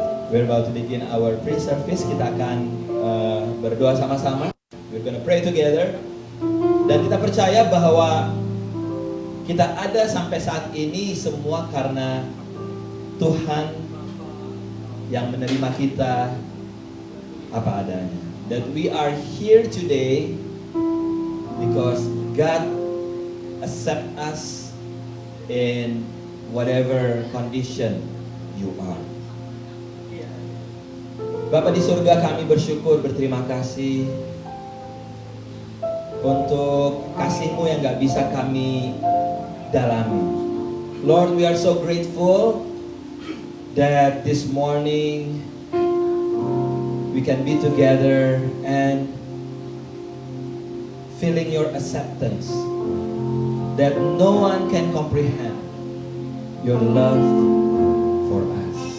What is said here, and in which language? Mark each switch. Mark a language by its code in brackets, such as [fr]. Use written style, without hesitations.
[en] We're about to begin our pre-service. [id] Kita akan berdoa sama-sama. [en] We're gonna pray together. [id] Dan kita percaya bahwa kita ada sampai saat ini semua karena Tuhan yang menerima kita apa adanya. [en] That we are here today because God accept us in whatever condition you are. [id] Bapa di surga, kami bersyukur, berterima kasih untuk kasih-Mu yang gak bisa kami dalami. [en] Lord, we are so grateful that this morning we can be together and feeling your acceptance, that no one can comprehend your love for us.